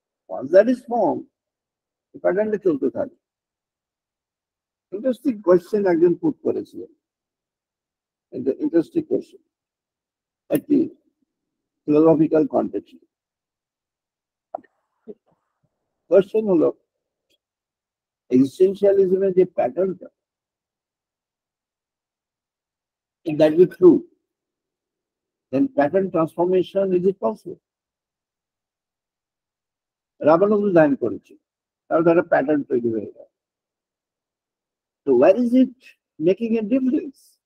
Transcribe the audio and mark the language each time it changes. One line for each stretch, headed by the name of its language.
English: Once that is formed,
Bangla: প্যাটার্নটা চলতে থাকে। ইন্টারেস্টিং কোয়েশ্চেন একজন পুট করেছিলেন, ইন্টারেস্টিং কোয়েশ্চেন, একটি ফিলোসফিক্যাল কন্টেক্সট। কোয়েশ্চেন হলো, এক্সিস্টেন্সিয়ালিজমের যে প্যাটার্নটা,
English: if that be true, then pattern transformation is it possible?
Bangla: Ramanuj ধ্যান করেছে, তার একটা প্যাটার্ন তৈরি হয়ে গেল।
English: তো where is it making a difference?